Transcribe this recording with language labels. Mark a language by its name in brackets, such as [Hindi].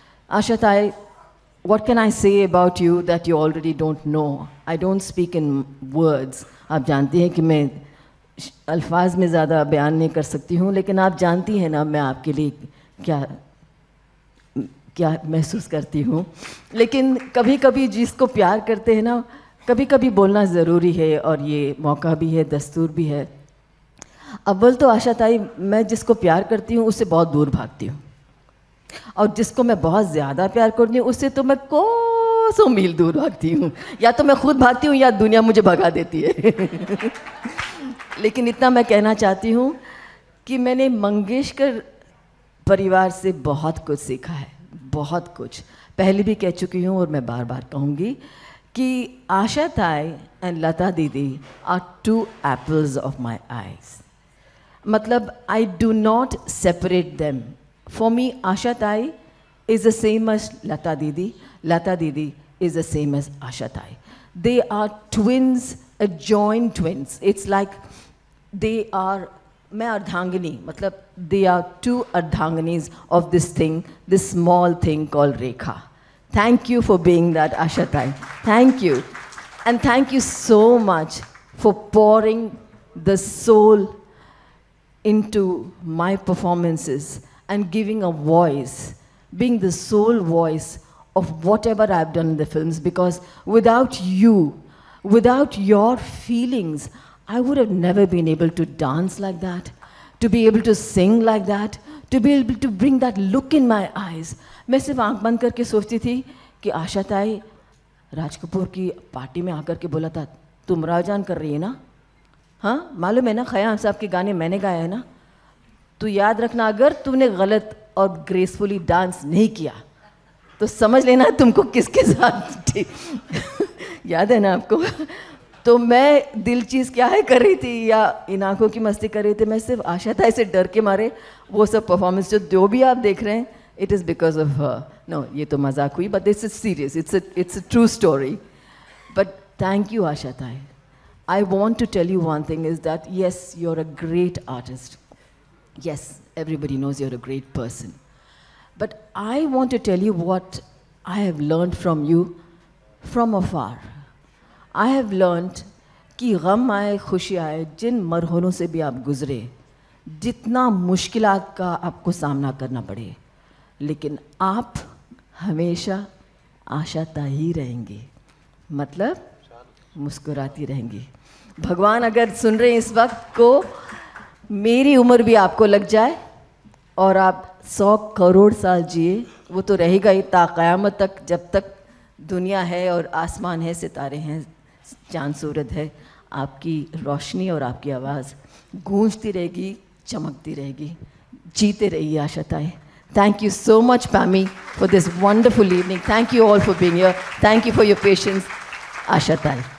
[English] Asha Tai, what can I say about you that you already don't know? I don't speak in words. [Hindi] आप जानती हैं कि मैं अल्फाज में ज़्यादा बयान नहीं कर सकती हूँ, लेकिन आप जानती हैं ना मैं आपके लिए क्या महसूस करती हूँ. लेकिन कभी कभी जिसको प्यार करते हैं ना, कभी कभी बोलना ज़रूरी है, और ये मौका भी है, दस्तूर भी है. अव्वल तो आशा ताई, मैं जिसको प्यार करती हूँ उससे बहुत दूर भागती हूँ, और जिसको मैं बहुत ज़्यादा प्यार करती हूँ उससे तो मैं कोसों मील दूर भागती हूँ. या तो मैं खुद भागती हूँ या दुनिया मुझे भगा देती है. लेकिन इतना मैं कहना चाहती हूँ कि मैंने मंगेशकर परिवार से बहुत कुछ सीखा है, बहुत कुछ. पहले भी कह चुकी हूँ और मैं बार बार कहूँगी [English] कि Asha Thai and Lata Didi are two apples of my eyes. Matlab, I do not separate them. For me, Asha Thai is the same as Lata Didi. Lata Didi is the same as Asha Thai. They are twins, joint twins. It's like they are, [Hindi] मैं अर्धांगिनी, मतलब [English] they are two ardhanganis of this thing, this small thing called Rekha. Thank you for being that, Asha Thai. Thank you. And thank you so much for pouring the soul into my performances and giving a voice, being the sole voice of whatever I've done in the films, because without you, without your feelings, I would have never been able to dance like that, to be able to sing like that, to be able to bring that look in my eyes. [Hindi] मैं सिर्फ आंख बंद करके सोचती थी कि आशा ताई राज कपूर की पार्टी में आकर के बोला था, तुम राजान कर रही है ना? हाँ, मालूम है ना, खयाम साहब के गाने मैंने गाए हैं ना? तो याद रखना, अगर तूने गलत और ग्रेसफुली डांस नहीं किया तो समझ लेना तुमको किसके साथ याद है ना आपको? तो मैं दिल चीज़ क्या है कर रही थी या इन आँखों की मस्ती कर रही थी, मैं सिर्फ आशा ताई से डर के मारे वो सब परफॉर्मेंस जो भी आप देख रहे हैं, [English] it is because of her. No, [Hindi] ये तो मजाक हुई, [English] but this is serious. It's a true story. But thank you, Asha Thai. I want to tell you one thing is that yes, you're a great artist. Yes, everybody knows you're a great person. But I want to tell you what I have learned from you from afar. I have learned [Hindi] कि गम आए खुशी आए, जिन मरहलों से भी आप गुजरे, जितना मुश्किलात का आपको सामना करना पड़े, लेकिन आप हमेशा आशा ताई ही रहेंगी, मतलब मुस्कुराती रहेंगी. भगवान अगर सुन रहे हैं इस वक्त को, मेरी उम्र भी आपको लग जाए और आप 100 करोड़ साल जिए, वो तो रहेगा ही ता क़यामत तक, जब तक दुनिया है और आसमान है, सितारे हैं, चांद सूरज है. आपकी रोशनी और आपकी आवाज़ गूंजती रहेगी, चमकती रहेगी. जीते रहिए आशा ताई. [English] Thank you so much, Pammy, for this wonderful evening. Thank you all for being here. Thank you for your patience. Asha Thai.